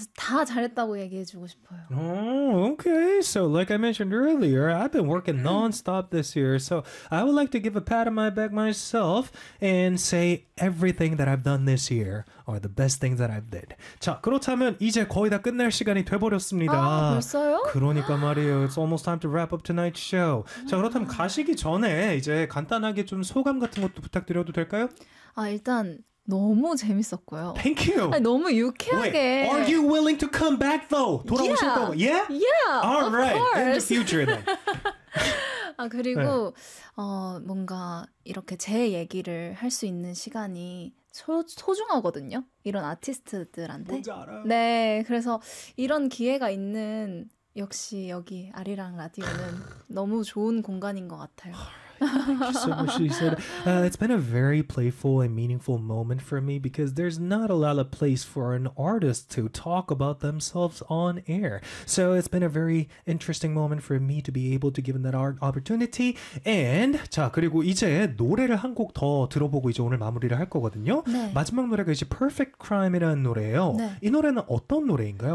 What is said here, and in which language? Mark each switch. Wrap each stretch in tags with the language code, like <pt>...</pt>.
<en>Oh, okay. So like I mentioned earlier, I've been working nonstop this year. So I would like to give a pat on my back myself and say everything that I've done this year are the best things that I've did.</en> <ko>자, 그렇다면 이제 거의 다 끝날 시간이 돼버렸습니다. 아, 벌써요? 그러니까 말이에요.</ko> <en>It's almost time to wrap up tonight's show.</en> <ko>자, 그렇다면 가시기 전에 이제 간단하게 좀 소감 같은 것도 부탁드려도 될까요? 아, 일단... 너무 재밌었고요.</ko> <en>Thank you.</en> <ko>아니, 너무 유쾌하게.</ko> <en>Wait, are you willing to come back though?</en> <ko>돌아오실</ko> <en>yeah.</en> <ko>거고.</ko> <en>Yeah? Yeah. All of right. course. In the future then.</en> <ko>아, 그리고 네. 어, 뭔가 이렇게 제 얘기를 할 수 있는 시간이 소중하거든요. 이런 아티스트들한테. 뭔지 알아요. 네. 그래서 이런 기회가 있는 역시 여기 아리랑 라디오는 너무 좋은 공간인 것 같아요.</ko> <en>Thank you so much. She said, it's been a very playful and meaningful moment for me because there's not a lot of place for an artist to talk about themselves on air. So it's been a very interesting moment for me to be able to give them that art opportunity.</en> <ko>And, 자, 그리고 이제 노래를 한 곡 더 들어보고 이제 오늘 마무리를 할 거거든요. 네. 마지막 노래가 이제 Perfect Crime이라는 노래예요. 네. 이 노래는 어떤 노래인가요?</ko>